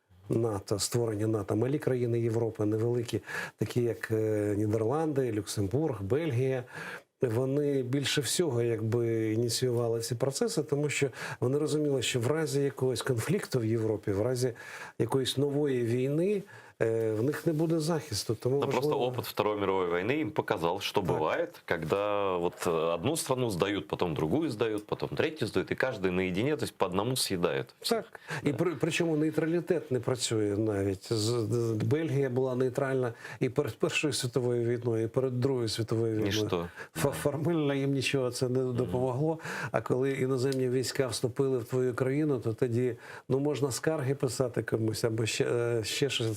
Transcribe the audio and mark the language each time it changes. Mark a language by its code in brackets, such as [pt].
[uk] НАТО, створення НАТО. Малі країни Європи, невеликі, такі як Нідерланди, Люксембург, Бельгія. Вони більше всього якби ініціювали ці процеси, тому що вони розуміли, що в разі якогось конфлікту в Європі, в разі якоїсь нової війни, в них не буде захисту. Тому [ru] Но просто [uk] важливо... [ru] опыт Второй мировой войны им показал, что бывает, когда вот одну страну сдают, потом другую сдают, потом третью сдают, и каждый наедине, то есть по одному съедает. [uk] Так. І причому нейтралітет не працює навіть. Бельгія була нейтральна і перед Першою світовою війною, і перед Другою світовою війною. Ніщо. Формально їм нічого це не допомогло. А коли іноземні війська вступили в твою країну, то тоді можна скарги писати комусь або ще щось.